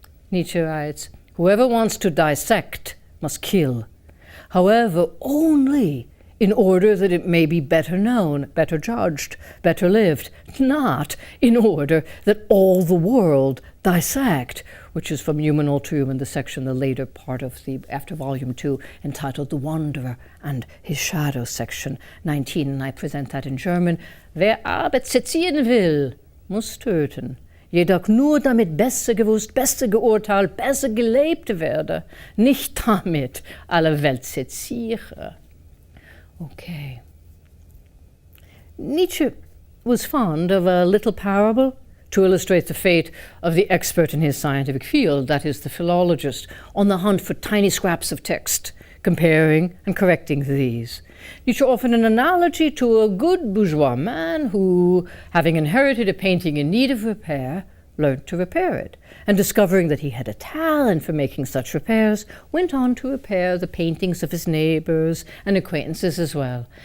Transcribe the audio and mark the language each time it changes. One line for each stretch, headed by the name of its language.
English: Nietzsche writes, whoever wants to dissect must kill, however, only in order that it may be better known, better judged, better lived, not in order that all the world dissect. which is from Human Ulterium, the section, the later part of after Volume 2, entitled The Wanderer and His Shadow, section 19, and I present that in German.
German: Wer Arbeit ziehen will, muss töten. Jedoch nur damit besser gewusst, besser geurteilt, besser gelebt werde, nicht damit alle Welt seziere.
English: Okay. Nietzsche was fond of a little parable to illustrate the fate of the expert in his scientific field, that is, the philologist, on the hunt for tiny scraps of text, comparing and correcting these. Nietzsche offered an analogy to a good bourgeois man who, having inherited a painting in need of repair, learned to repair it, and discovering that he had a talent for making such repairs, went on to repair the paintings of his neighbors and acquaintances as well.